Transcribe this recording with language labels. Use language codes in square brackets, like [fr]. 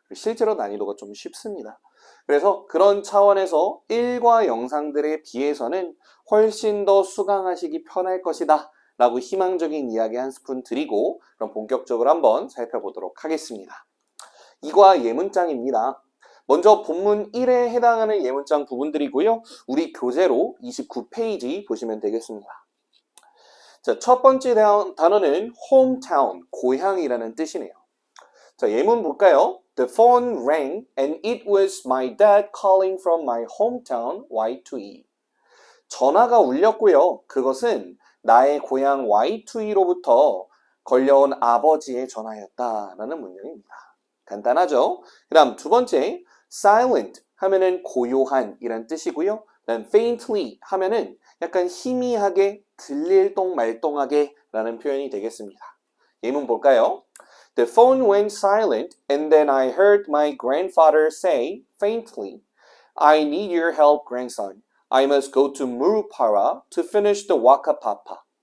[ko] 실제로 난이도가 좀 쉽습니다. 그래서 그런 차원에서 1과 영상들에 비해서는 훨씬 더 수강하시기 편할 것이다 라고 희망적인 이야기 한 스푼 드리고 그럼 본격적으로 한번 살펴보도록 하겠습니다. 2과 예문장입니다. 먼저 본문 1에 해당하는 예문장 부분들이고요. 우리 교재로 29페이지 보시면 되겠습니다. 자, 첫 번째 단어는 hometown, 고향이라는 뜻이네요. 자, 예문 볼까요? [en] The phone rang and it was my dad calling from my hometown Y2E. [ko] 전화가 울렸고요. 그것은 나의 고향 Y2E로부터 걸려온 아버지의 전화였다라는 문장입니다. 간단하죠? 그 다음 두 번째, silent 하면은 고요한 이란 뜻이고요. 그다음 faintly 하면은 약간 희미하게 들릴똥말똥하게 라는 표현이 되겠습니다. 예문 볼까요? [en] The phone went silent and then I heard my grandfather say faintly, I need your help, grandson. I must go to Murupara to finish the Waka Papa.